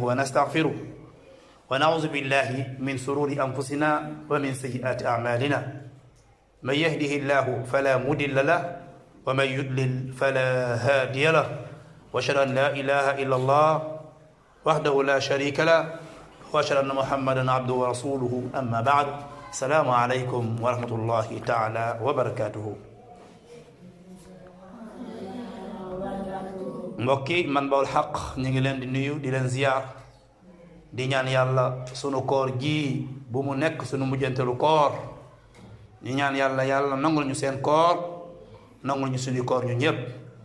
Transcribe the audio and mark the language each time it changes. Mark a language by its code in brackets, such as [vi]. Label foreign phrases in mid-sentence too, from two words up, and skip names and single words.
[ar] ونستغفره ونعوذ بالله من شرور أنفسنا ومن سيئات أعمالنا من يهده الله فلا مضل له ومن يضلل فلا هادي له وأشهد أن لا إله إلا الله وحده لا شريك له وأشهد أن محمدا عبده ورسوله أما بعد السلام عليكم ورحمة الله تعالى وبركاته [wo] mbokki man bawul xaq ñu ngi leen di nuyu di leen ziyaar di ñaan yàlla sunu koor gi bu mu nekk sunu mujjantelu koor ñu ñaan yàlla nangul ñu seen koor nangul ñu suñu koor ñu ñëpp nangul